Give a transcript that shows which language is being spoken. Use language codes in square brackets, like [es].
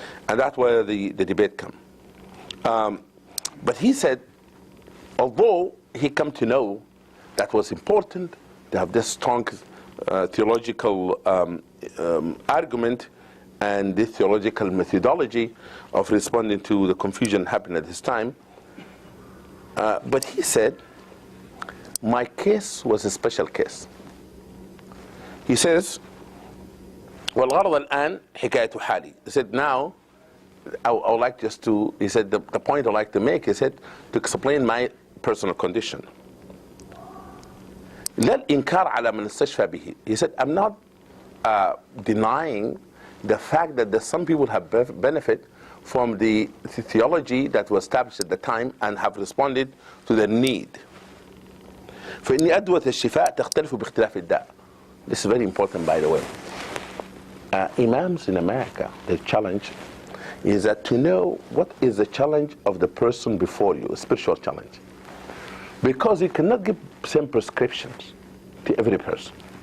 [en] And that's where the debate comes. But he said, although he come to know that was important to have this strong theological argument and this theological methodology of responding to the confusion happening at this time. But he said, my case was a special case. He says, [ar] والغرض الآن حكاية حالي. [en] He said, now, I would like just to, he said, the point I'd like to make, he said, to explain my personal condition. [ar] لا الإنكار على من استشفى به. [en] He said, I'm not denying the fact that there's some people have benefit from the theology that was established at the time and have responded to their need. [ar] فإن أدوية الشفاء تختلف باختلاف الداء. [en] This is very important, by the way. Imams in America, the challenge is that to know what is the challenge of the person before you, a spiritual challenge. Because you cannot give same prescriptions to every person.